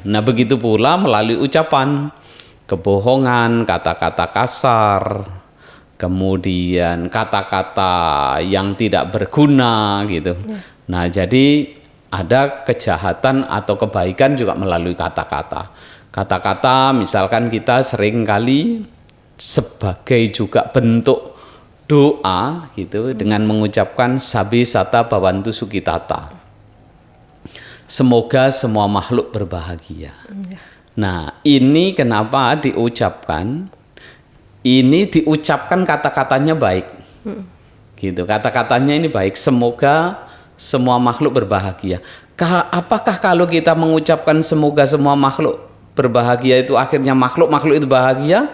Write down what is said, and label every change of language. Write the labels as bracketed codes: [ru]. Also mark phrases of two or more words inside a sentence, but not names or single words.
[id] Nah, begitu pula melalui ucapan, kebohongan, kata-kata kasar, kemudian kata-kata yang tidak berguna gitu. Nah, jadi ada kejahatan atau kebaikan juga melalui kata-kata. Kata-kata misalkan kita sering kali sebagai juga bentuk doa gitu dengan mengucapkan [pi] sabi sata bawantu sukitata. [id] Semoga semua makhluk berbahagia. Nah, ini kenapa diucapkan? Ini diucapkan kata-katanya baik. Gitu. Kata-katanya ini baik. Semoga semua makhluk berbahagia. Apakah kalau kita mengucapkan semoga semua makhluk berbahagia itu akhirnya makhluk itu bahagia?